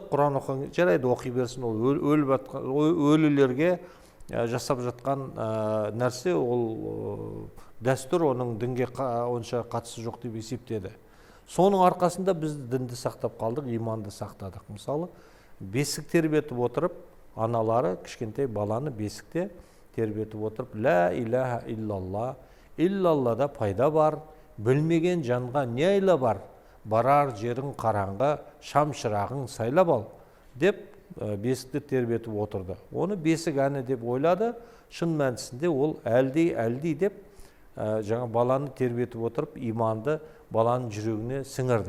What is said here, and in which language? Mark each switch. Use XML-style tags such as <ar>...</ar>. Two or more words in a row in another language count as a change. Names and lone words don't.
<kk>Құран оқыған жарайды, оқи берсін, ол өліп жатқан өлілерге жасап жатқан нәрсе, ол дәстүр, оның дінге онша қатысы жоқ деп есептеді. Соның арқасында біз дінді сақтап қалдық, иманды сақтадық. Мысалы, бесік тербетіп отырып, аналары кішкентай баланы бесікте тербетіп отырып,</kk> <ar>لا إله إلا الله,</ar> <kk>иллаллада пайда бар, білмеген жанға не айла бар, барар жерің қараңғы, шам шырағың сайлап ал, деп бесікті тербетіп отырды. Оны бесік әні деп ойлады, шын мәнісінде ол әлди деп жаңа баланы тербетіп отырып, иманды баланың жүрегіне сіңірді.</kk>